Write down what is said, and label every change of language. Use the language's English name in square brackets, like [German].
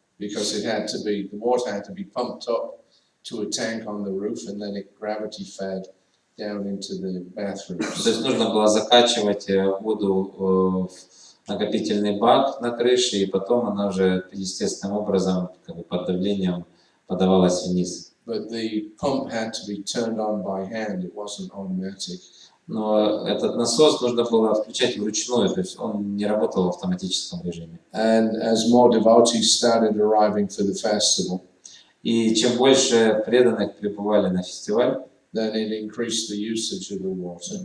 [English] because the water had to be pumped up to a tank on the roof and then it gravity fed down into the [Russian] то [English] bathrooms. [Russian] есть нужно было закачивать воду в накопительный бак на крыше, и потом она уже естественным образом под давлением подавалась вниз. [English] But the pump had to be turned on by hand, it wasn't automatic. [Russian] Но этот насос нужно было включать вручную, то есть он не работал в автоматическом режиме. [English] And as more devotees started arriving for the festival, [Russian] И чем больше преданных прибывали на фестиваль, [English] then it increased the usage of the water.